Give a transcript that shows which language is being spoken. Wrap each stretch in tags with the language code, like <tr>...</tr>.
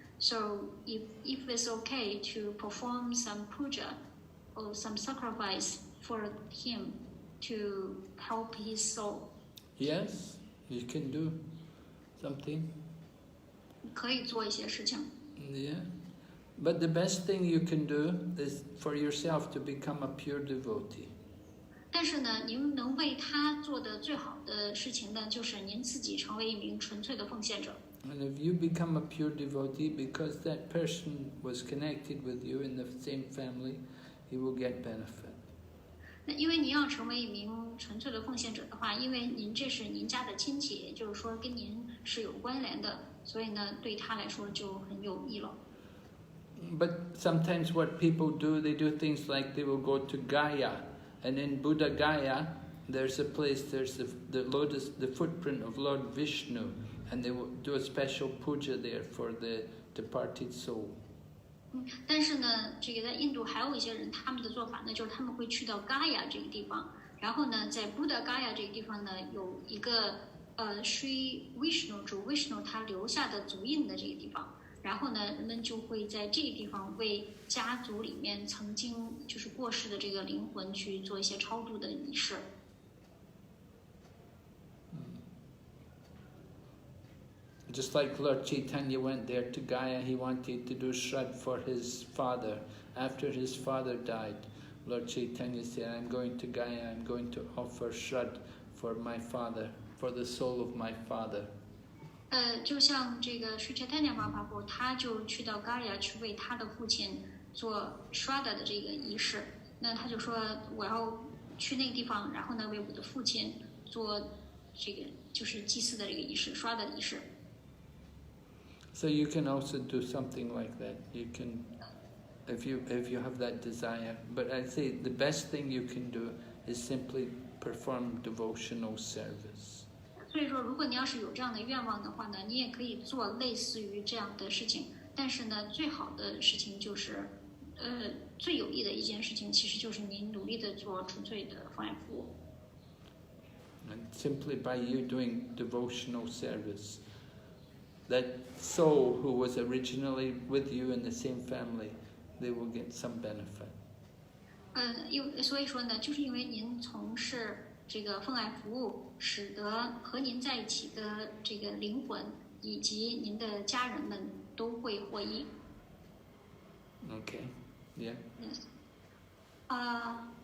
<en>So, if it's okay to perform some puja or some sacrifice for him to help his soul. Yes, you can do something.</en> <zh>可以做一些事情。</zh> <en>Yeah. But the best thing you can do is for yourself to become a pure devotee.</en> <zh>但是呢，您能为他做的最好的事情呢，就是您自己成为一名纯粹的奉献者。</zh> <en>And if you become a pure devotee, because that person was connected with you in the same family, he will get benefit.</en> <zh>那因为您要成为一名纯粹的奉献者的话，因为您这是您家的亲戚，也就是说跟您是有关联的，所以呢，对他来说就很有益了。</zh> <en>But sometimes what people do, they do things like they will go to Gaya, and in Buddha Gaya, there's a place, there's the footprint of Lord Vishnu, and they will do a special puja there for the departed soul.</en> <zh>但是呢，这个在印度还有一些人，他们的做法呢，就是他们会去到嘎雅这个地方，然后呢，在 Buddha Gaya 这个地方呢，有一个Sri Vishnu 主 Vishnu 他留下的足印的这个地方。然后呢，人们就会在这个地方为家族里面曾经就是过世的这个灵魂去做一些超度的仪式。</zh> <en>Just like Lord Caitanya went there to Gaya, he wanted to do Shrad for his father. After his father died, Lord Caitanya said, I'm going to Gaya, I'm going to offer Shrad for my father, for the soul of my father.</en> <zh>就像这个Sri Caitanya Mahaprabhu，他就去到嘎雅去为他的父亲做 Shraddha 的这个仪式。那他就说，我要去那个地方，然后呢，为我的父亲做这个就是祭祀的这个仪式，Shraddha 的仪式。</zh> <en>So you can also do something like that. You can, if you have that desire. But I'd say the best thing you can do is simply perform devotional service.</en> <zh>所以说，如果你要是有这样的愿望的话呢，你也可以做类似于这样的事情。但是呢，最好的事情就是，最有益的一件事情，其实就是你努力的做纯粹的奉爱服务。</zh> <en>And simply by you doing devotional service, that soul who was originally with you in the same family, they will get some benefit.</en> <zh>所以说呢，就是因为您从事这个奉爱服务，使得和您在一起的这个灵魂以及您的家人们都会获益。</zh> <en>Okay, yeah. Yes.</en>